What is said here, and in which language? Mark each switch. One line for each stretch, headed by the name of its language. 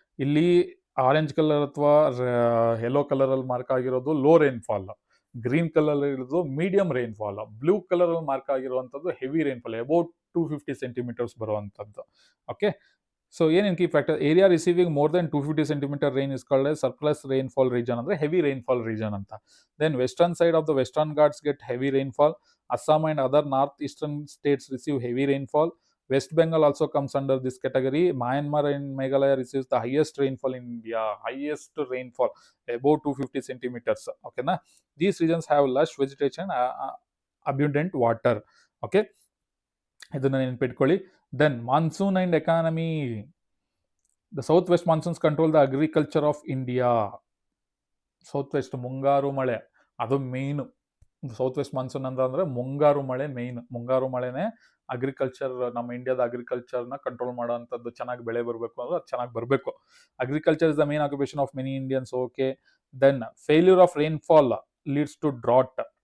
Kannada: ಇಲ್ಲಿ orange colour ಅಥವಾ yellow ಕಲರಲ್ಲಿ ಮಾರ್ಕ್ ಆಗಿರೋದು ಲೋ ರೈನ್ಫಾಲ್, ಗ್ರೀನ್ ಕಲರ್ ಇರೋದು ಮೀಡಿಯಂ ರೈನ್ಫಾಲ್, ಬ್ಲೂ ಕಲರಲ್ಲಿ ಮಾರ್ಕ್ ಆಗಿರುವಂಥದ್ದು ಹೆವಿ ರೈನ್ಫಾಲ್ ಅಬೌವ್ 250 ಸೆಂಟಿಮೀಟರ್ಸ್ ಬರುವಂಥದ್ದು. ಓಕೆ, ಸೊ ಏನೇನು key factor?
English: area receiving more than 250 centimeter rain is called a surplus rainfall region,
Kannada: ಅಂದರೆ heavy rainfall region ಅಂತ.
English: Then western side of the western Ghats get heavy rainfall. Assam and other northeastern states receive heavy rainfall. West Bengal also comes under this category. Myanmar and Meghalaya receives the highest rainfall in India, highest rainfall above 250 centimeters. Okay na? These regions have lush vegetation, abundant water.
Kannada: Okay, ಇದನ್ನ ನೆನ್ಪಿಟ್ಕೊಳ್ಳಿ.
English: Then monsoon and economy. The southwest monsoons control the agriculture of India.
Kannada: South ಮುಂಗಾರು ಮಳೆ ಅದು ಮೇಯ್ನು. South West monsoon ಅಂತ ಅಂದರೆ ಮುಂಗಾರು ಮಳೆ main, ಮುಂಗಾರು ಮಳೆನೇ ಅಗ್ರಿಕಲ್ಚರ್, ನಮ್ಮ ಇಂಡಿಯಾದ ಅಗ್ರಿಕಲ್ಚರ್ನ ಕಂಟ್ರೋಲ್ ಮಾಡೋವಂಥದ್ದು, ಚೆನ್ನಾಗಿ ಬೆಳೆ ಬರಬೇಕು ಅಂದ್ರೆ ಅದು ಚೆನ್ನಾಗಿ ಬರಬೇಕು.
English: Agriculture is the main occupation of many Indians. Okay, then failure of rainfall leads to drought.